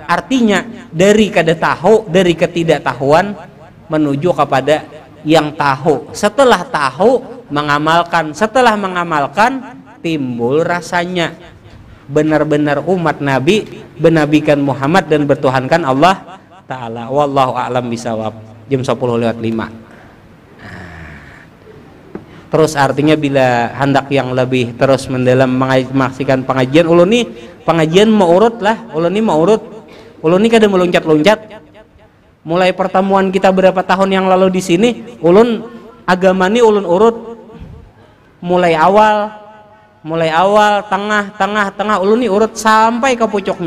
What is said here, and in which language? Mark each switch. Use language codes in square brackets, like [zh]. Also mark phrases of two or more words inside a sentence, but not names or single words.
[id] Artinya dari kada tahu, dari ketidaktahuan menuju kepada yang tahu. Setelah tahu mengamalkan, setelah mengamalkan timbul rasanya benar-benar umat Nabi, benabikan Muhammad dan bertuhankan Allah Ta'ala. [ar] والله أعلم بالصواب. Jam 10:05. [id] Terus artinya bila hendak yang lebih terus mendalam menyaksikan pengajian, ulun nih pengajian mau urut lah, ulun nih mau urut, ulun nih kada meloncat-loncat. Mulai pertemuan kita berapa tahun yang lalu di sini, ulun agama nih ulun urut mulai awal, tengah, ulun nih urut sampai ke pucuknya.